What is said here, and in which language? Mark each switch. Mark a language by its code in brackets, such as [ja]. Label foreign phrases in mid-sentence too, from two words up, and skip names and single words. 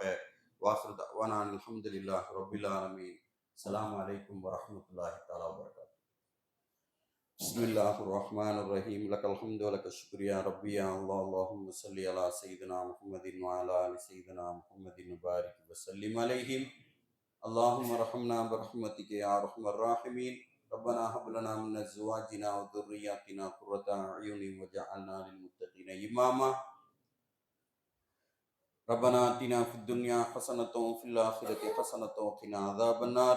[ar] وآخر دعوانا الحمد لله رب العالمين. السلام عليكم ورحمة الله تعالى وبركاته. بسم الله الرحمن الرحيم. لك الحمد ولك الشكر يا ربي يا الله. اللهم صل على سيدنا محمد وعلى آل سيدنا محمد وبارك وسلم عليهم. اللهم ارحمنا برحمتك يا ارحم الراحمين. ربنا هب لنا من ازواجنا وذرياتنا قرة اعين واجعلنا للمتقين اماما. ربنا آتنا في الدنيا حسنة وفي الآخرة حسنة وقنا عذاب النار.